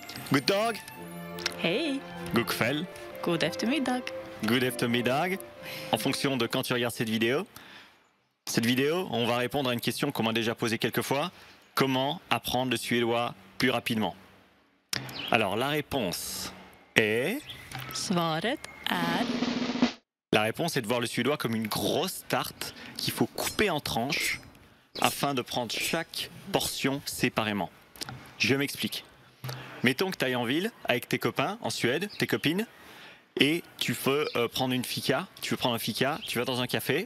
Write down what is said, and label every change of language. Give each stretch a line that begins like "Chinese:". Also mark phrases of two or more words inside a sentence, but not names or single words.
Swedish: God dag, Hej! god kväll, God eftermiddag. good eftermiddag,
French: en fonction de quand tu regardes cette vidéo. Cette vidéo, on va répondre à une question qu'on m'a déjà posée quelques fois. Comment apprendre le suédois plus rapidement? Alors, la réponse est...
Swedish: Svaret är
French: La réponse est de voir le suédois comme une grosse tarte qu'il faut couper en tranches afin de prendre chaque portion séparément. Je m'explique. Mettons que tu ailles en ville avec tes copains en Suède, tes copines, et tu veux prendre une fika, tu veux prendre un fika, tu vas dans un café.